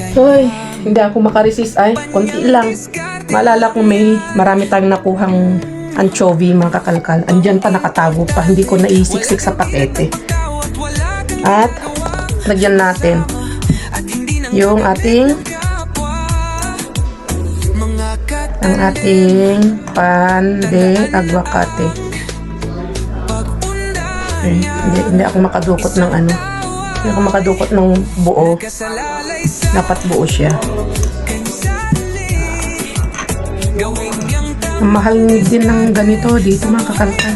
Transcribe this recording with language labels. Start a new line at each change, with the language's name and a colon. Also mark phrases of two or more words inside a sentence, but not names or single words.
Filipino: Hoy, hindi ako makaresist ay. Konti lang. Maalala ko marami tayong nakuhang anchovy, mga kakalkal. Andyan pa nakatago pa. Hindi ko naisiksik sa pakete. At lagyan natin yung ating
Spanish: pan de aguacate.
Filipino: Hindi ako makadukot ng ano. Hindi ako makadukot ng buo. Dapat buo siya. Ang mahal din ng ganito dito, mga kakalkal.